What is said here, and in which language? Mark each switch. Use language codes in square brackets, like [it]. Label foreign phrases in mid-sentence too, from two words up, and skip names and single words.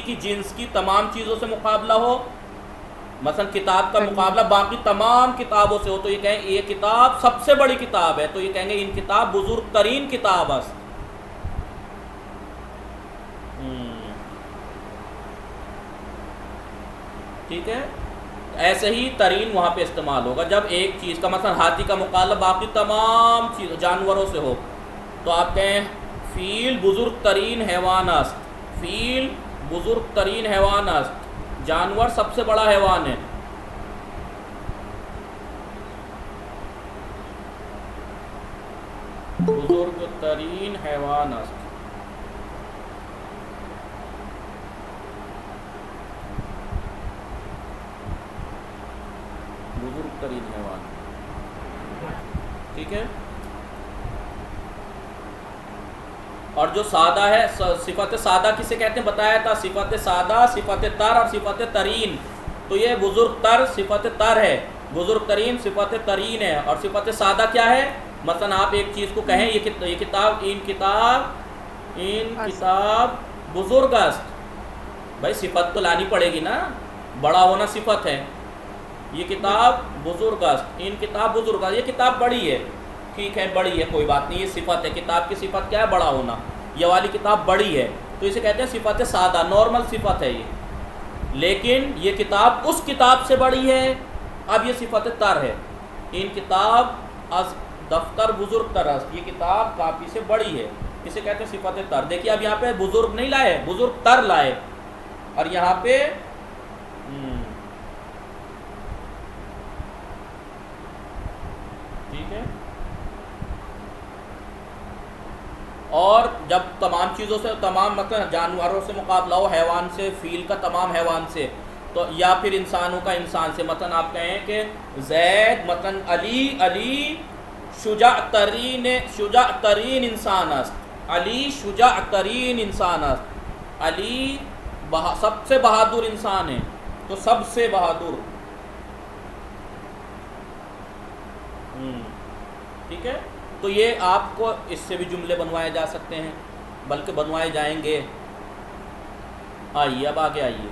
[ur] کی جنس کی تمام چیزوں سے مقابلہ ہو، مثلا کتاب کا مقابلہ باقی تمام کتابوں سے ہو، تو یہ کہیں یہ کتاب سب سے بڑی کتاب ہے، تو یہ کہیں گے [fa] ان کتاب بزرگ ترین کتاب است، [ur] ٹھیک ہے۔ ایسے ہی ترین وہاں پہ استعمال ہوگا جب ایک چیز کا مثلا ہاتھی کا مقابلہ باقی تمام چیز جانوروں سے ہو، تو آپ کہیں [fa] فیل بزرگ ترین حیوان است، فیل بزرگ ترین حیوان است، [ur] جانور سب سے بڑا حیوان ہے، [fa] بزرگ ترین حیوان است۔ بزرگ ترین حیوان، [ur] ٹھیک ہے۔ اور جو سادہ ہے، صفت سادہ کسے کہتے ہیں بتایا تھا، صفت سادہ، صفت تر اور صفت ترین، تو یہ [fa] بزرگ تر [ur] صفت تر ہے، [fa] بزرگ ترین [ur] صفت ترین ہے. اور صفت سادہ کیا ہے؟ مثلا آپ ایک چیز کو کہیں یہ کتاب [fa] این کتاب بزرگ است. [ur] بھائی صفت تو لانی پڑے گی نا، بڑا ہونا صفت ہے. یہ کتاب [fa] بزرگ است، این کتاب بزرگ است، [ur] یہ کتاب بڑی ہے. ٹھیک ہے بڑی ہے کوئی بات نہیں، یہ صفت ہے. کتاب کی صفت کیا ہے؟ بڑا ہونا. یہ والی کتاب بڑی ہے تو اسے کہتے ہیں صفت سادہ، نارمل صفت ہے یہ. لیکن یہ کتاب اس کتاب سے بڑی ہے. اب یہ صفت تر ہے. [fa] این کتاب از دفتر بزرگ تر است، [ur] یہ کتاب کاپی سے بڑی ہے، اسے کہتے ہیں صفت تر. دیکھیے اب یہاں پہ بزرگ نہیں لائے، [fa] بزرگ تر [ur] لائے. اور یہاں پہ ٹھیک ہے. اور جب تمام چیزوں سے، تمام مثلا جانوروں سے مقابلہ ہو، حیوان سے، فیل کا تمام حیوان سے، تو یا پھر انسانوں کا انسان سے. مثلا آپ کہیں کہ زید مثلا [fa] علی شجاع ترین انسان است. علی شجاع ترین انسان است. [ur] علی سب سے بہادر انسان ہے، تو سب سے بہادر. ٹھیک ہے. تو یہ آپ کو اس سے بھی جملے بنوائے جا سکتے ہیں، بلکہ بنوائے جائیں گے. آئیے اب آگے آئیے.